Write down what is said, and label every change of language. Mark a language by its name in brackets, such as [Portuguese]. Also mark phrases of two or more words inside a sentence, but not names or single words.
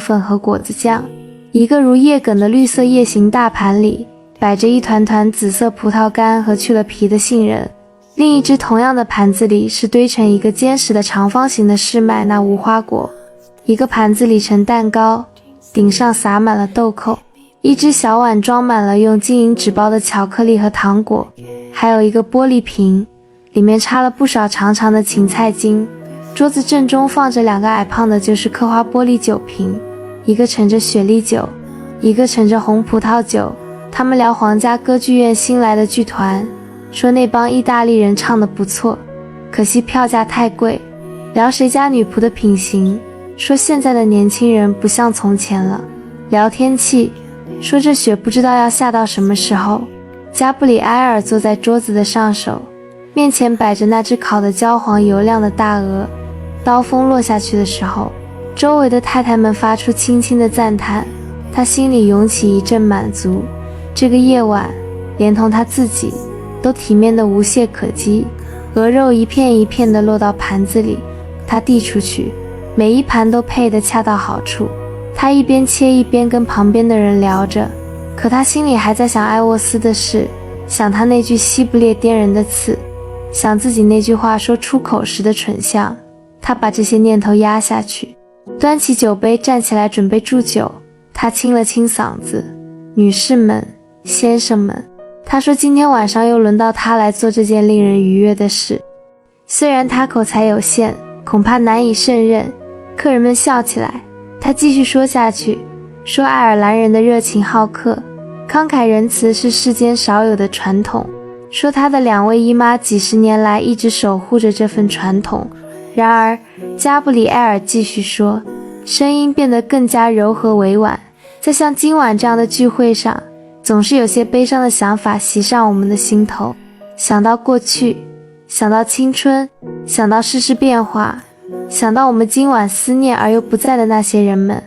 [Chinese] 粉和果子醬，一個如葉梗的綠色葉形大盤裡擺着一團團紫色葡萄乾和去了皮的杏仁，另一只同樣的盤子裡是堆成一個堅實的長方形的士麥那無花果，一個盤子裡盛蛋糕，頂上撒滿了豆蔻，一只小碗裝滿了用金銀紙包的巧克力和糖果，還有一個玻璃瓶，裡面插了不少長長的芹菜茎。桌子正中放着2個矮胖的就是刻花玻璃酒瓶，一個盛着雪莉酒，一個盛着紅葡萄酒。他們聊皇家歌劇院新來的劇團，說那幫意大利人唱得不錯，可惜票價太貴。聊誰家女僕的品行，說現在的年輕人不像從前了。聊天氣，說這雪不知道要下到什麼時候。加布里埃爾坐在桌子的上首，面前擺着那只烤得焦黃油亮的大鵝。刀鋒落下去的時候，周圍的太太們發出輕輕的讚嘆，他心裡湧起一陣滿足。這個夜晚，連同他自己都體面得無懈可擊。鵝肉一片一片地落到盤子裡，他遞出去，每一盤都配得恰到好處。他一邊切一邊跟旁邊的人聊着，可他心裡還在想艾沃斯的事，想他那句西不列顛人的刺，想自己那句話說出口時的蠢相。他把這些念頭壓下去，端起酒杯站起來準備祝酒。他清了清嗓子，女士們，先生們，他說今天晚上又輪到他來做這件令人愉悅的事。雖然他口才有限，恐怕難以勝任。客人們笑起來，他繼續說下去，說愛爾蘭人的熱情好客，慷慨仁慈是世間少有的傳統，說他的2位姨媽幾十年來一直守護着這份傳統。然而加布里埃爾繼續說，聲音變得更加柔和委婉，在像今晚這樣的聚會上，總是有些悲傷的想法襲上我們的心頭，想到過去，想到青春，想到世事變化，想到我們今晚思念而又不在的那些人們。